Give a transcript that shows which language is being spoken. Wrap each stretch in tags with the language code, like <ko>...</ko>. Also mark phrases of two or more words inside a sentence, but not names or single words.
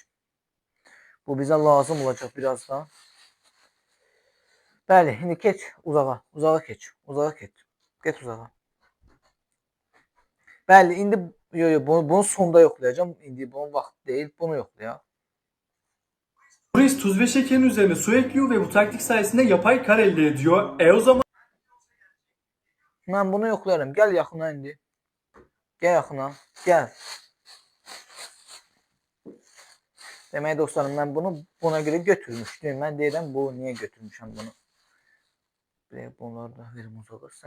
<az>Bu bizə lazım olacaq birazdan. Bəli, indi keç uzağa. Uzağa keç. Get uzağa. Bəli, indi bunu sonda yoxlayacağım. İndi bunun vaxtı deyil. Bunu yoxlayaq.</az> <tr>Boris tuz ve şekerin üzerine su ekliyor ve bu taktik sayesinde yapay kar elde ediyor.</tr> <az>O zaman Mən bunu yoxlayarım. Gəl yaxına indi. Gəl yaxına. Gəl. Demək dostlarım, mən bunu buna görə götürmüşdüm. Mən deyirəm, bu niyə götürmüşəm bunu. Bunları da verim uzağa. Sən.</az>